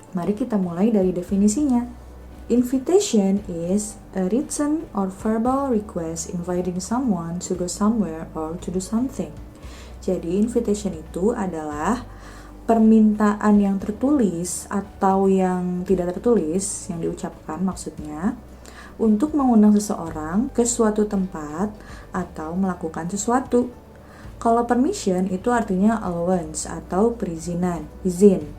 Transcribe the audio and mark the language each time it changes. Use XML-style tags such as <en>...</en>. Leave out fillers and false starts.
<id>Mari kita mulai dari definisinya.</id> <en>Invitation is a written or verbal request inviting someone to go somewhere or to do something.</en> <id>Jadi invitation itu adalah permintaan yang tertulis atau yang tidak tertulis, yang diucapkan maksudnya, untuk mengundang seseorang ke suatu tempat atau melakukan sesuatu. Kalau permission itu artinya allowance atau perizinan, izin.</id>